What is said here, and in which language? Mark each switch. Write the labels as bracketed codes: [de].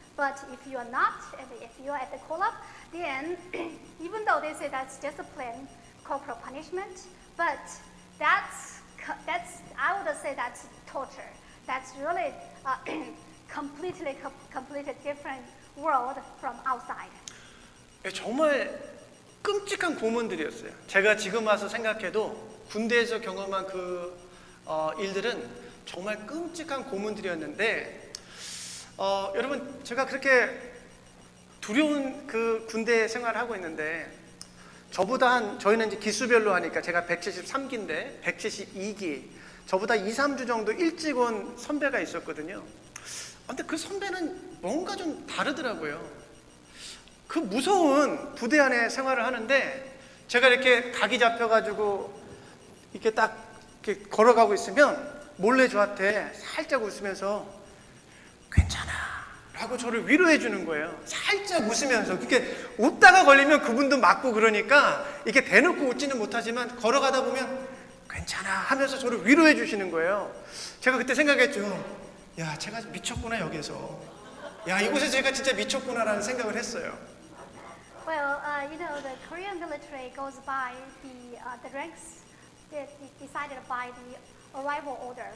[en] But if you are not, and if you are at the call-up, then even though they say that's discipline, corporal punishment, but that's I would say that's torture. That's really completely different world from outside. [ko] 정말 끔찍한 고문들이었어요. 제가 지금 와서 생각해도 군대에서 경험한 그 일들은 정말 끔찍한 고문들이었는데 여러분 제가 그렇게 두려운 그 군대 생활을 하고 있는데 저보다 저희는 이제 기수별로 하니까 제가 173기인데 172기 저보다 2, 3주 정도 일찍 온 선배가 있었거든요. 근데 그 선배는 뭔가 좀 다르더라고요. 그 무서운 부대 안에 생활을 하는데 제가 이렇게 각이 잡혀가지고 이렇게 딱 이렇게 걸어가고 있으면 몰래 저한테 살짝 웃으면서 괜찮아 라고 저를 위로해 주는 거예요. 살짝 웃으면서. 이렇게 웃다가 걸리면 그분도 맞고 그러니까 이렇게 대놓고 웃지는 못하지만 걸어가다 보면 괜찮아 하면서 저를 위로해 주시는 거예요. 제가 그때 생각했죠. 야, 제가 미쳤구나 여기서. 야, 이곳에 제가 진짜 미쳤구나라는 생각을 했어요. [en] Well, the Korean military goes by the ranks decided by the arrival order.